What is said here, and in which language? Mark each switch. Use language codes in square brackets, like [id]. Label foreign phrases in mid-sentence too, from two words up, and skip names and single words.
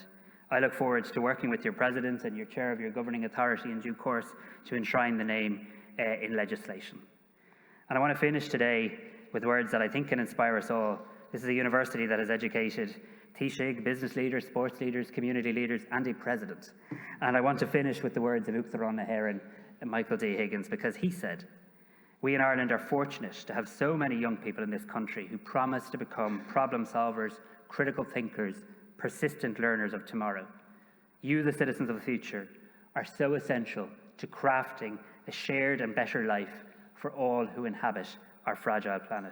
[en] I look forward to working with your president and your chair of your governing authority in due course to enshrine the name in legislation. And I want to finish today with words that I think can inspire us all. This is a university that has educated Taoiseach, business leaders, sports leaders, community leaders, and a president. And I want to finish with the words of [ga] Uachtaráin na hÉireann [en] and Michael D. Higgins, because he said, "We in Ireland are fortunate to have so many young people in this country who promise to become problem solvers, critical thinkers, persistent learners of tomorrow. You, the citizens of the future, are so essential to crafting a shared and better life for all who inhabit our fragile planet.